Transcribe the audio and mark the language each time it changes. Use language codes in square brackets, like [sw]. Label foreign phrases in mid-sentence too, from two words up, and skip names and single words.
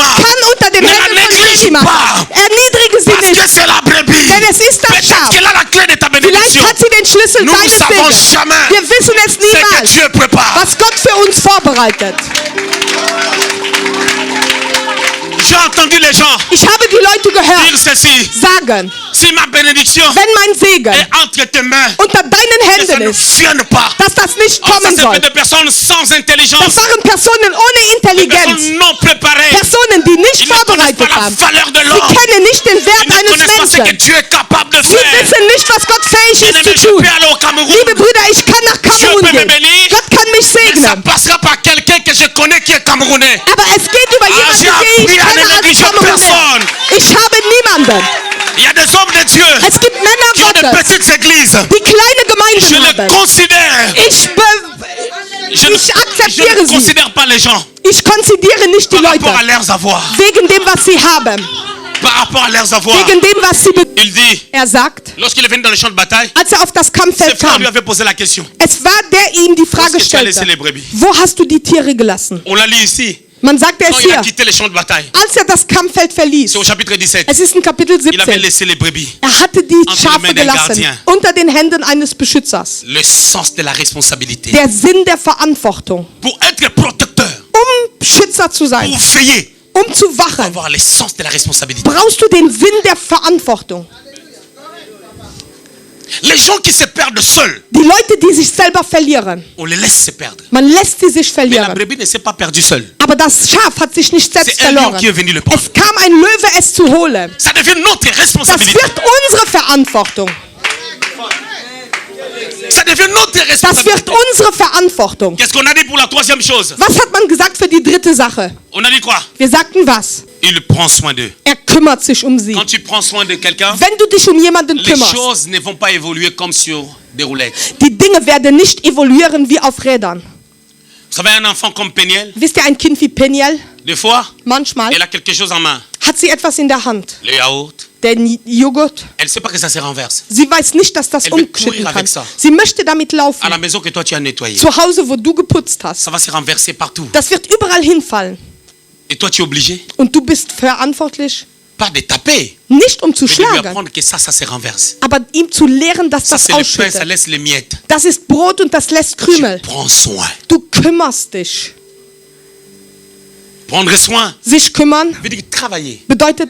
[de] kann unter den [fr] Ne [de] Händen [fr] la [de] von [fr] néglige [de] Jemima. [fr] pas. [de] Erniedrige sie [fr] Parce que [de] nicht, [fr] c'est la brebis. [de] denn es ist das [fr] Peut-être [de] Schaf. [fr] qu'elle a la clé de ta [de] Vielleicht [fr] bénédiction. [de] hat sie den Schlüssel [fr] Nous ne [de] deines [fr] savons [de] Segens. [fr] jamais [de] Wir wissen es [fr] ce que [de] niemals, [fr] Dieu prépare. [de] was Gott für uns vorbereitet. [fr] J'ai entendu les gens [de] Ich habe die Leute gehört [fr] dire ceci. [de] sagen, [fr] Si ma bénédiction [de] wenn mein Segen [fr] est entre tes mains, [de] unter deinen [fr] que ça [de] Händen [fr] ne [de] ist, [fr] vienne pas. [de] dass das nicht [fr] Oh, ça [de] kommen [fr] c'est [de] soll. [fr] fait de personnes sans intelligence, [de] Das waren Personen ohne Intelligenz, [fr] personnes non préparées. [de] Personen, die nicht [fr] Ils ne connaissent [de] vorbereitet [fr] pas la [de] haben. [fr] valeur de [de] Sie [fr] l'homme. [de] kennen nicht den Wert [fr] Ils ne [de] eines [fr] connaissent pas ce que [de] Menschen. [fr] Dieu est capable de [de] Sie [fr] faire. [de] wissen nicht, was Gott fähig [fr] Bien [de] ist [fr] aimé, [de] zu [fr] je [de] tun. [fr] peux aller au Cameroun. [de] Liebe Brüder, ich kann nach Kamerun [fr] peut me [de] gehen. [fr] bénir. [de] Gott kann mich [fr] Ça [de] segnen. [fr] passera par quelqu'un que je connais qui est camerounais. [de] Aber es geht über jemanden, [fr] j'ai [de] den ich [fr] appris à [de] kenne [fr] ne [de] als [fr] négliger [de] Kameruner. [fr] personne. [de] Ich habe niemanden. [fr] Il y a des hommes de Dieu [de] Es gibt Männer [fr] qui ont de [de] Gottes, [fr] petites églises. [de] die kleine [fr] Je [de] Gemeinden [fr] les [de] haben. [fr] considère. [de] Ich [fr] Je [de] akzeptiere [fr] ne [de] sie. [fr] considère pas les gens [de] Ich konzidiere nicht die [fr] par rapport à [de] Leute [fr] leurs avoirs. [de] wegen dem, was sie haben. [fr] par rapport à leurs avoirs. [de] wegen dem, was sie [fr] Il dit, [de] sagt, [fr] lorsqu'il est venu dans le champ de bataille, [de] als auf das [fr] ses [de] Kampffeld [fr] frères [de] kam, [fr] lui avaient posé la question. [de] es war der ihm die [fr] Où [de] Frage [fr] est-ce que tu as laissé [de] stellte, [fr] les brebis? [de] wo hast du die Tiere gelassen? [fr] On l'a lu ici. [de] Man sagt [fr] Quand [de] es [fr] il a [de] hier, [fr] quitté le champ de bataille, [de] als das Kampffeld verließ. [fr] c'est au chapitre 17. [de] Es ist in Kapitel [fr] Il avait [de] 17. [fr] laissé les brebis. [de] Hatte die [fr] Entre les [de] Schafe [fr] mains des [de] gelassen, [fr] gardiens. [de] unter den Händen eines Beschützers. [fr] Le sens de la responsabilité. [de] Der Sinn der Verantwortung. [fr] Pour être protecteur, [de] Beschützer zu sein, [fr] pour veiller, [de] zu wachen, [fr] avoir le sens de la responsabilité. [de] brauchst du den Sinn der Verantwortung. [fr] Les gens qui se perdent seuls, [de] Die Leute, die sich selber verlieren, [fr] on les laisse se perdre. [de] man lässt sie sich [fr] Mais la [de] verlieren. [fr] brebis ne s'est pas perdue seule. [de] Aber das Schaf hat sich nicht selbst [fr] C'est un lion [de] verloren. [fr] qui est venu le prendre. [de] Es kam ein Löwe, es zu holen. [fr] Ça devient notre [de] Das [fr] responsabilité. [de] wird unsere Verantwortung. [fr] Ça devient notre [de] Das [fr] responsabilité. [de] wird unsere Verantwortung. [fr] Qu'est-ce qu'on a dit pour la troisième chose? [de] Was hat man gesagt für die dritte Sache? [fr] On a dit quoi? [de] Wir sagten was? [fr] Il prend soin d'eux. [de] Er kümmert sich um sie. [fr] Quand tu prends soin de quelqu'un, [de] Wenn du dich um jemanden [fr] les [de] kümmerst, [fr] choses ne vont pas évoluer comme sur des roulettes. [de] die Dinge werden nicht evoluieren wie auf Rädern. [fr] Vous savez, un enfant comme Peniel, [de] Wisst ihr, ein Kind wie Peniel, [fr] des fois, [de] manchmal [fr] elle a quelque chose en main. [de] hat sie etwas in der Hand. [fr] Le yaourt. [de] Den Joghurt. [fr] Elle ne sait pas que ça se renverse. [de] Sie weiß nicht, dass das [fr] Elle veut [de] umschütten [fr] courir [de] kann. [fr] avec ça. [de] Sie möchte damit [fr] À [de] laufen. [fr] la maison que toi tu as nettoyée. [de] Zu Hause, wo du geputzt hast. [fr] Ça va se renverser partout. [de] Das wird überall hinfallen. [fr] Et toi tu es obligé, [de] Und du bist verantwortlich, [fr] pas de taper, [de] nicht um zu [fr] mais de lui [de] schlagen, [fr] apprendre que ça se renverse. [de] aber ihm zu lehren, dass [fr] Ça [de] das [fr] c'est le pain, ça [de] ausschüttet. [fr] laisse les miettes. [de] Das ist Brot und das lässt Krümel. [fr] Prends soin. [de] Du kümmerst dich. [fr] Prendre soin [de] Sich kümmern [fr] veut dire travailler. [de] bedeutet